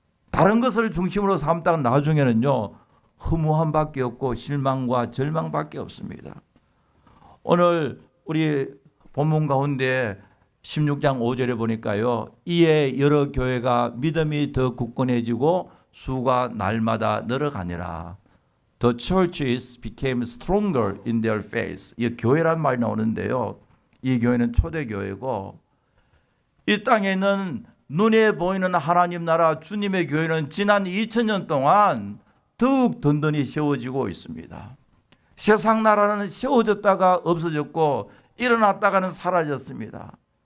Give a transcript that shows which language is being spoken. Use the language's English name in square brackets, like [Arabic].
[Korean] 다른 것을 중심으로 삼다가 나중에는요, 허무함밖에 없고 실망과 절망밖에 없습니다. 오늘 우리 본문 가운데 16장 5절에 보니까요, 이에 여러 교회가 믿음이 더 굳건해지고 수가 날마다 늘어가니라. [English] The churches became stronger in their faith. [Korean] 이 교회란 말이 나오는데요, 이 교회는 초대교회고, 이 땅에 있는 눈에 보이는 하나님 나라 주님의 교회는 지난 2000년 동안 더욱 든든히 세워지고 있습니다. 세상 나라는 세워졌다가 없어졌고 일어났다가는 사라졌습니다.